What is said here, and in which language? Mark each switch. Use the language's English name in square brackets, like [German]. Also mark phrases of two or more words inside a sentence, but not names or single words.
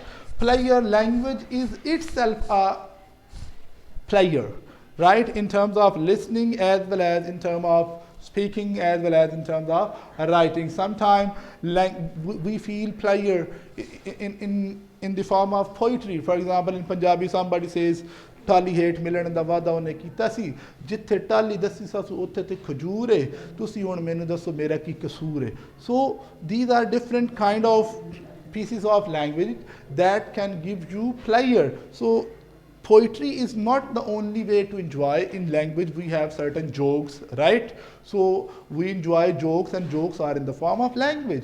[English] Player, language is itself a player, right? In terms of listening as well as in terms of speaking as well as in terms of writing. Sometimes we feel player in the form of poetry. For example, in Punjabi, somebody says, [Punjabi] "ਟਾਲੀ ਹੇਠ ਮਿਲਣ ਦਾ ਵਾਅਦਾ ਓਹਨੇ ਕੀਤਾ ਸੀ ਜਿੱਥੇ ਟਾਲੀ ਦੱਸੀ ਸਾਸੂ ਉੱਥੇ ਤੇ ਖਜੂਰ ਏ ਤੁਸੀਂ ਹੁਣ ਮੈਨੂੰ ਦੱਸੋ ਮੇਰਾ ਕੀ ਕਸੂਰ ਏ." [English] So these are different kind of pieces of language that can give you pleasure. So poetry is not the only way to enjoy. In language we have certain jokes, right? So we enjoy jokes, and jokes are in the form of language.